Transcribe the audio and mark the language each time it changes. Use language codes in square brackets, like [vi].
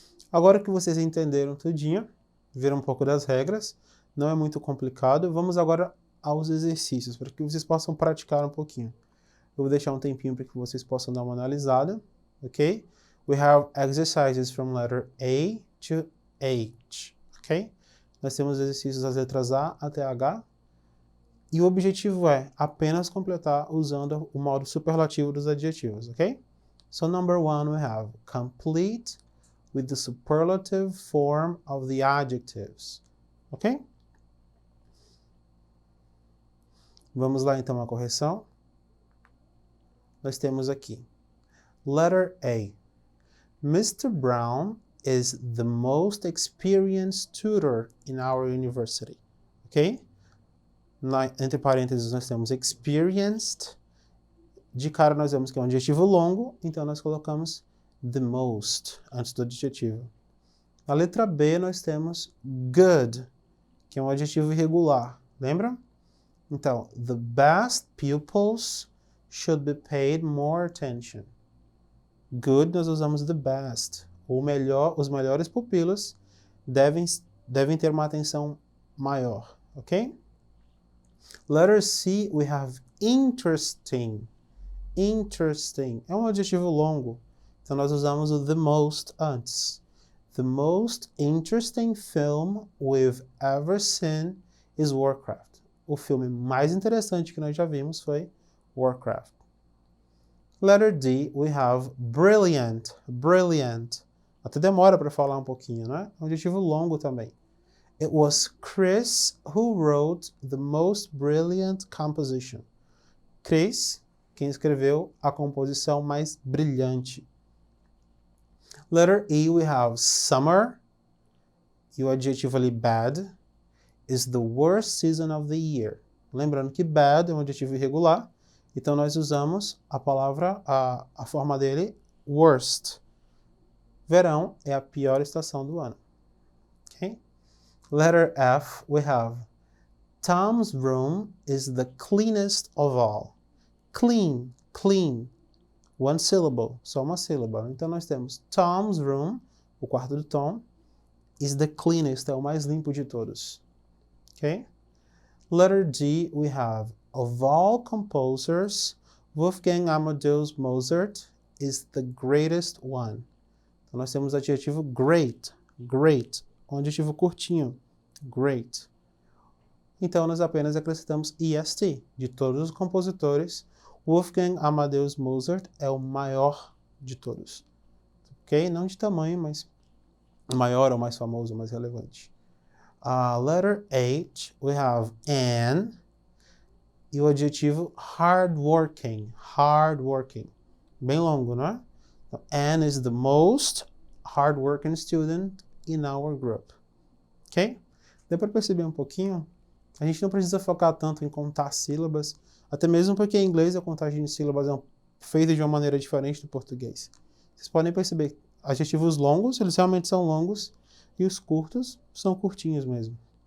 [pt] Agora que vocês entenderam tudinho, viram um pouco das regras, não é muito complicado, vamos agora aos exercícios, para que vocês possam praticar um pouquinho. Eu vou deixar um tempinho para que vocês possam dar uma analisada, ok? [en] We have exercises from letter A to H, ok? [pt] Nós temos exercícios das letras A até H, e o objetivo é apenas completar usando o modo superlativo dos adjetivos, ok? [en] So number 1 we have complete with the superlative form of the adjectives. Ok? [pt] Vamos lá então a correção. Nós temos aqui. [en] Letter A. Mr. Brown is the most experienced tutor in our university. Ok? [pt] Entre parênteses nós temos experienced. De cara nós vemos que é um adjetivo longo, então nós colocamos the most, antes do adjetivo. Na letra B, nós temos good, que é um adjetivo irregular. Lembra? Então, [en] the best pupils should be paid more attention. [pt] Good, nós usamos [en] the best. [pt] Os melhores pupilos devem ter uma atenção maior. Ok? [en] Letter C, we have interesting. [pt] Interesting. É um adjetivo longo. Então, nós usamos o the most antes. [en] The most interesting film we've ever seen is Warcraft. [pt] O filme mais interessante que nós já vimos foi Warcraft. [en] Letter D, we have brilliant. Brilliant. [pt] Até demora para falar um pouquinho, né? É um adjetivo longo também. [en] It was Chris who wrote the most brilliant composition. [pt] Chris, quem escreveu a composição mais brilhante. [en] Letter E, we have summer, [pt] e o adjetivo ali [en] bad, is the worst season of the year. [pt] Lembrando que bad é um adjetivo irregular, então nós usamos a palavra, a forma dele, worst. Verão é a pior estação do ano. Okay? [en] Letter F, we have Tom's room is the cleanest of all. Clean, clean. One syllable, [pt] só uma sílaba. Então nós temos [en] Tom's room, [pt] o quarto do Tom, [en] is the cleanest, [pt] é o mais limpo de todos. Okay? [en] Letter D, we have of all composers, Wolfgang Amadeus Mozart is the greatest one. [pt] Então nós temos o adjetivo great, great, um adjetivo curtinho, great. Então nós apenas acrescentamos est, de todos os compositores, Wolfgang Amadeus Mozart é o maior de todos. Ok? Não de tamanho, mas o maior, o mais famoso, o mais relevante. [en] Letter H, we have an, [pt] e o adjetivo hardworking, hardworking. Bem longo, não é? Então, [en] Anne is the most hardworking student in our group. Ok? [pt] Deu para perceber um pouquinho? A gente não precisa focar tanto em contar sílabas, até mesmo porque em inglês a contagem de sílabas é feita de uma maneira diferente do português. Vocês podem perceber, adjetivos longos, eles realmente são longos, e os curtos são curtinhos mesmo.